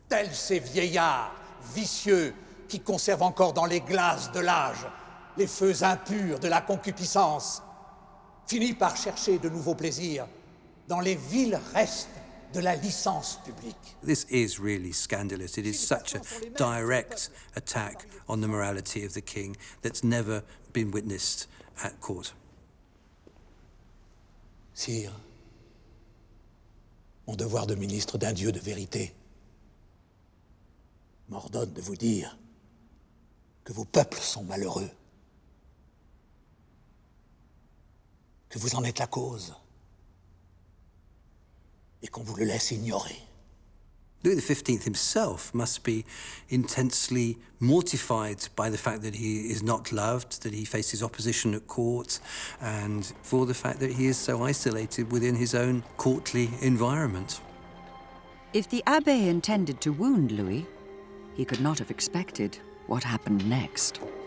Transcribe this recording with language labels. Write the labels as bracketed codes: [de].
[fr] Tels ces vieillards vicieux qui conservent encore dans les glaces de l'âge les feux impurs de la concupiscence, finit par chercher de nouveaux plaisirs dans les vils restes de la licence publique. [en] This is really scandalous. It is such a direct attack on the morality of the king that's never been witnessed at court. [fr] Sire, mon devoir de ministre d'un Dieu de vérité m'ordonne de vous dire que vos peuples sont malheureux, que vous en êtes la cause, et qu'on vous le laisse ignorer. [en] Louis XV himself must be intensely mortified by the fact that he is not loved, that he faces opposition at court, and for the fact that he is so isolated within his own courtly environment. If the Abbé intended to wound Louis, he could not have expected what happened next.